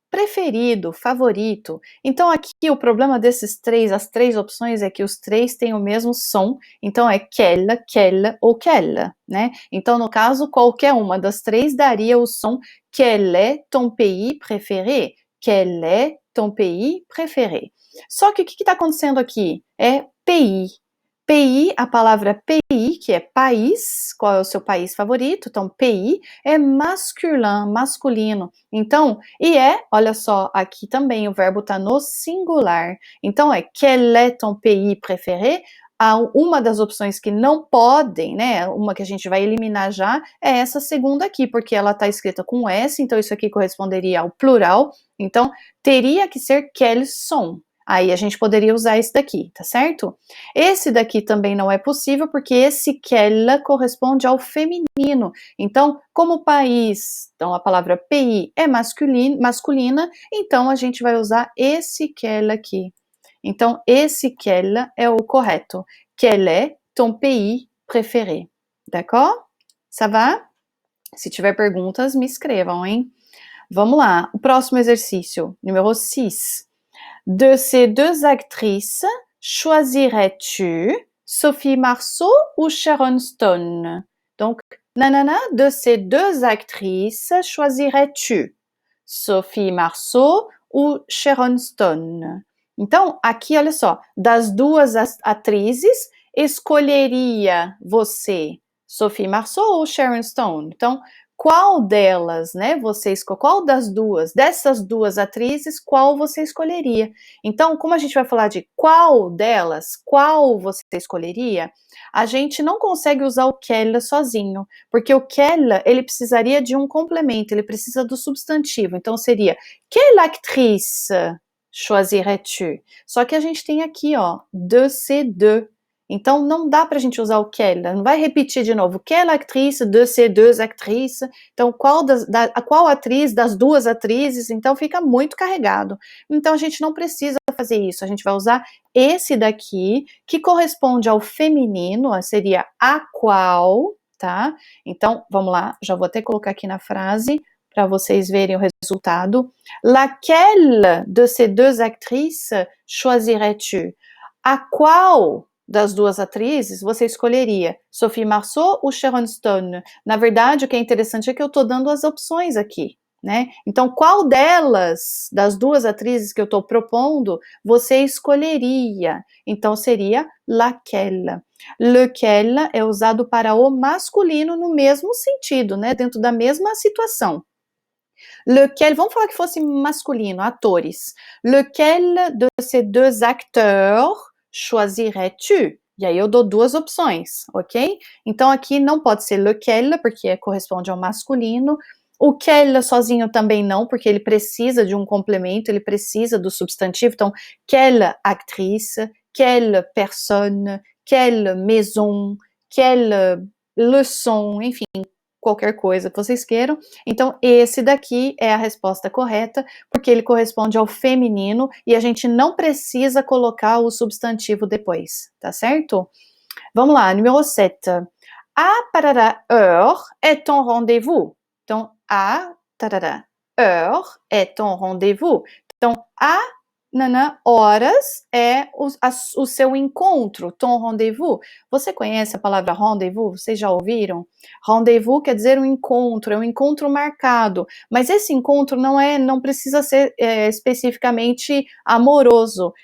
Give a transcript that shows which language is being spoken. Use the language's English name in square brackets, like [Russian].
[Portuguese] preferido, favorito. Então aqui o problema desses três, as três opções é que os três têm o mesmo som, então é quelle ou quelle, né? Então no caso, qualquer uma das três daria o som [French] quel est ton pays préféré? Quel est ton pays préféré? [Portuguese] Só que o que está acontecendo aqui? É pays. Pays, a palavra pays, que é país, qual é o seu país favorito? Então, pays é masculino. Então, olha só, aqui também o verbo está no singular. Então, [French] quel est ton pays préféré? [Portuguese] Uma das opções que não podem, né? Uma que a gente vai eliminar já é essa segunda aqui, porque ela está escrita com S, então isso aqui corresponderia ao plural. Então, teria que ser [French] quels sont. [Portuguese] Aí a gente poderia usar esse daqui, tá certo? Esse daqui também não é possível, porque esse quelle corresponde ao feminino. Então, como país, então a palavra pays é masculina, então a gente vai usar esse quelle aqui. Então, esse quelle é o correto. [French] Quel est ton pays préféré? D'accord? Ça va? [Portuguese] Se tiver perguntas, me escrevam, hein? Vamos lá. O próximo exercício, número 6. [French] De ces deux actrices, choisirais-tu Sophie Marceau ou Sharon Stone? Donc, nanana, de ces deux actrices, choisirais-tu Sophie Marceau ou Sharon Stone? [Portuguese] Então, aqui, olha só, das duas atrizes, escolheria você Sophie Marceau ou Sharon Stone? Então, qual delas, né, qual das duas, dessas duas atrizes, qual você escolheria? Então, como a gente vai falar de qual delas, qual você escolheria, a gente não consegue usar o quelle sozinho, porque o quelle, ele precisaria de um complemento, ele precisa do substantivo, então seria, [French] quelle actrice choisirais-tu? [Portuguese] Só que a gente tem aqui, ó, [French] de ces deux. [Portuguese] Então, não dá pra gente usar o quelle, não vai repetir de novo, [French] quelle actrice de ces deux actrices, [Portuguese] então qual atriz das duas atrizes, então fica muito carregado. Então, a gente não precisa fazer isso, a gente vai usar esse daqui, que corresponde ao feminino, seria a qual, tá? Então, vamos lá, já vou até colocar aqui na frase, para vocês verem o resultado. [French] Laquelle de ces deux actrices choisirais-tu? [Portuguese] A qual das duas atrizes você escolheria? Sophie Marceau ou Sharon Stone? Na verdade, o que é interessante é que eu estou dando as opções aqui, né? Então, qual delas, das duas atrizes que eu estou propondo, você escolheria? Então, seria laquelle. Lequel é usado para o masculino no mesmo sentido, né? Dentro da mesma situação. Lequel, vamos falar que fosse masculino, atores. [French] Lequel de ces deux acteurs choisirais-tu? [Portuguese] E aí eu dou duas opções, ok? Então aqui não pode ser lequel, porque corresponde ao masculino. O quel sozinho também não, porque ele precisa de um complemento, ele precisa do substantivo. Então, [French] quelle actrice, quelle personne, quelle maison, quelle leçon, [Portuguese] enfim, qualquer coisa que vocês queiram. Então, esse daqui é a resposta correta, porque ele corresponde ao feminino e a gente não precisa colocar o substantivo depois, tá certo? Vamos lá, número 7. [French] À parara heure est ton rendez-vous. [Portuguese] Então, [French] à tarara heure est ton rendez-vous. [Portuguese] Então, à horas é o seu encontro, [French] ton rendez-vous. [Portuguese] Você conhece a palavra rendez-vous? Vocês já ouviram? Rendez-vous quer dizer um encontro, é um encontro marcado. Mas esse encontro não precisa ser especificamente amoroso.